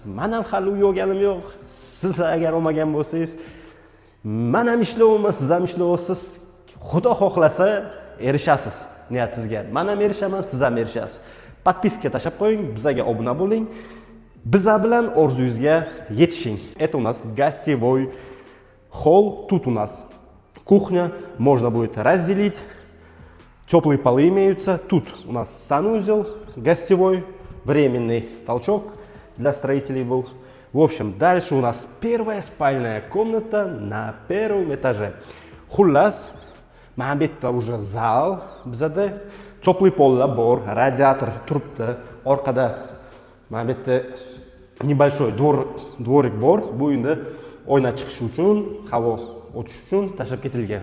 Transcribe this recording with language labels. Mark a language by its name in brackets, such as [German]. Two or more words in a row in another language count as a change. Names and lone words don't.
[Uzbek] Men ham hali uy olganim yo'q. Siz agar olmagan bo'lsangiz, men ham ishlayapman, siz ham ishlayapsiz. Xudo xohlasa erishasiz niyatingizga. Men ham erishaman, siz ham erishasiz. Подписка tashlab qo'ying, bizga obuna bo'ling. Biza bilan orzuyingizga yetishing. [Russian] Это у нас гостевой холл, тут у нас кухня, можно будет разделить. Теплые полы имеются. Тут у нас санузел гостевой, временный толчок для строителей был. В общем, дальше у нас первая спальная комната на первом этаже. [Uzbek] Xullas, mana bu yerda [Russian] уже зал, [Uzbek] bizada теплый pollar bor, radiator turibdi. Orqada mana bu yerda [Russian] небольшой дворик [Uzbek] bor. Bu endi oyna chiqish uchun, havo o'tish uchun tashlab ketilgan.